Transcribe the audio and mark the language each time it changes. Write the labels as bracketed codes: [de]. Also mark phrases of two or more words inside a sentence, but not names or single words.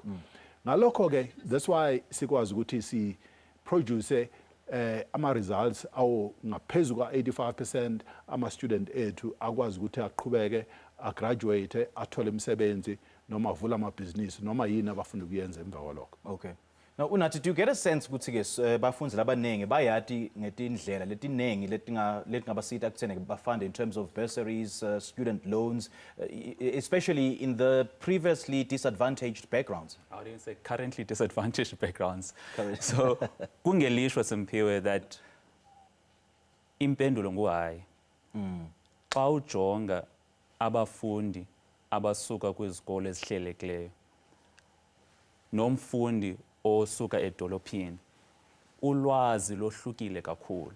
[zu] Ngalokho-ke [en] that's why [zu] sikwazi ukuthi si-produce ama-results awo ngaphezu kwa-85% ama-student ethu akwazi ukuthi aqhubeke agraduate athole imisebenzi noma avule amabhizinisi noma yini abafuna ukuyenza emva kwalokho. [en] Okay. Now unathi, do you get a sense [ss] ukuthi-ke bafundi labaningi bayati ngetindlela letiningi letingabasiza ekutheni bafund [en] in terms of bursaries, student loans, especially in the previously disadvantaged backgrounds? I wouldn't say currently disadvantaged backgrounds. [xh] So kungelishwa Simphiwe that impendulo nguhayi. Xa ujonga abafundi abasuka kwizikole ezihlelekileyo nomfundi osuka edolophini ulwazi lohlukile kakhulu.